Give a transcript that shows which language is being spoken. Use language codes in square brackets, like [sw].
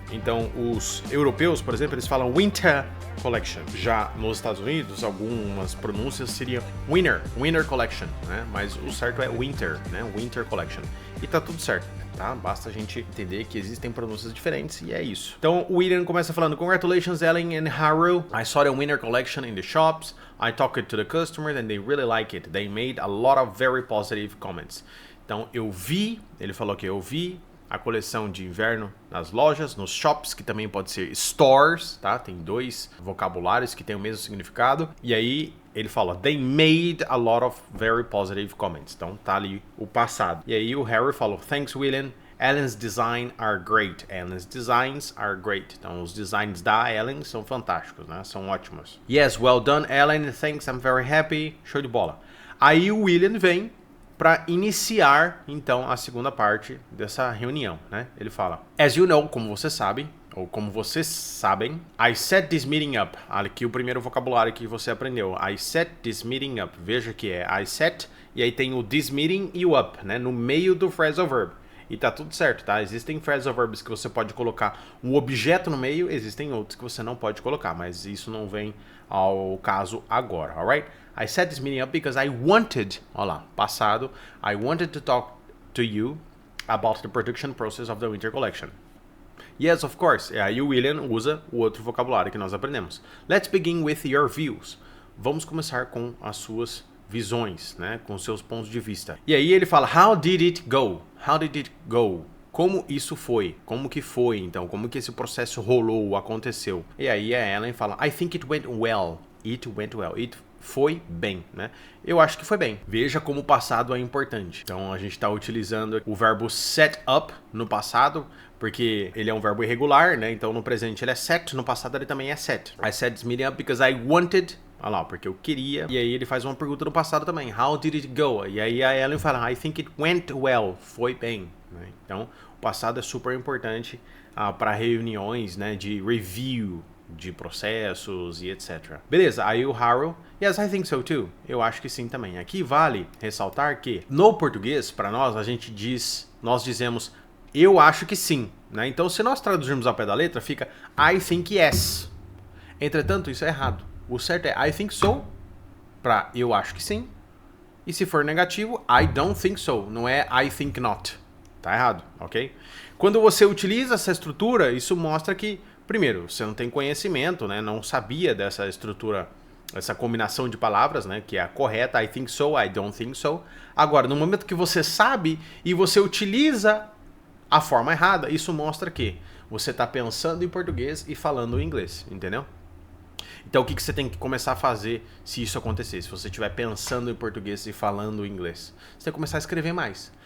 [pt] Então, os europeus, por exemplo, eles falam Winter Collection. Já nos Estados Unidos, algumas pronúncias seriam Winner Collection, né? Mas o certo é Winter, né? Winter Collection. E tá tudo certo, tá? Basta a gente entender que existem pronúncias diferentes e é isso. Então, o William começa falando: [en] Congratulations, Ellen and Haru. I saw the Winter Collection in the shops. I talked to the customers and they really like it. They made a lot of very positive comments. [pt] Então, ele falou que eu vi a coleção de inverno nas lojas, nos shops, que também pode ser stores, tá? Tem 2 vocabulários que têm o mesmo significado. E aí ele fala, [en] they made a lot of very positive comments. [pt] Então tá ali o passado. E aí o Harry falou, [en] thanks William, Ellen's design are great. Ellen's designs are great. [pt] Então os designs da Ellen são fantásticos, né? São ótimos. [en] Yes, well done Ellen, thanks, I'm very happy. [pt] Show de bola. Aí o William vem para iniciar, então, a segunda parte dessa reunião, né? Ele fala, [en] as you know, [pt] como você sabe, ou como vocês sabem, [en] I set this meeting up. [pt] Aqui o primeiro vocabulário que você aprendeu. [en] I set this meeting up. [pt] Veja que é I set, e aí tem o this meeting e o up, né? No meio do phrasal verb. E tá tudo certo, tá? Existem phrasal verbs que você pode colocar um objeto no meio, existem outros que você não pode colocar, mas isso não vem ao caso agora, alright? [en] I set this meeting up because I wanted, [pt] olha lá, passado, [en] I wanted to talk to you about the production process of the winter collection. Yes, of course. [pt] E aí o William usa o outro vocabulário que nós aprendemos. [en] Let's begin with your views. [pt] Vamos começar com as suas visões, né? Com seus pontos de vista. E aí ele fala, [en] how did it go? How did it go? [pt] Como isso foi? Como que foi, então? Como que esse processo rolou, aconteceu? E aí a Ellen fala, [en] I think it went well. It went well. [pt] It foi bem, né? Eu acho que foi bem. Veja como o passado é importante. Então a gente está utilizando o verbo set up no passado, porque ele é um verbo irregular, né? Então no presente ele é set, no passado ele também é set. [en] I set this meeting up because I wanted, [pt] olha lá, porque eu queria. E aí ele faz uma pergunta no passado também. [en] How did it go? [pt] E aí a Ellen fala, [en] I think it went well. [pt] Foi bem, né? Então o passado é super importante para reuniões, né? De review, de processos e etc. Beleza, aí o [en] Harold, yes, I think so too. [pt] Eu acho que sim também. Aqui vale ressaltar que no português, para nós, nós dizemos eu acho que sim, né? Então se nós traduzirmos ao pé da letra, fica I think yes. Entretanto, isso é errado. O certo é I think so, para eu acho que sim. E se for negativo, I don't think so. Não é I think not. Tá errado, ok? Quando você utiliza essa estrutura, isso mostra que primeiro, você não tem conhecimento, né? Não sabia dessa estrutura, essa combinação de palavras, né? Que é a correta, I think so, I don't think so. Agora, no momento que você sabe e você utiliza a forma errada, isso mostra que você está pensando em português e falando em inglês, entendeu? Então, o que você tem que começar a fazer se isso acontecer? Se você estiver pensando em português e falando em inglês, você tem que começar a escrever mais.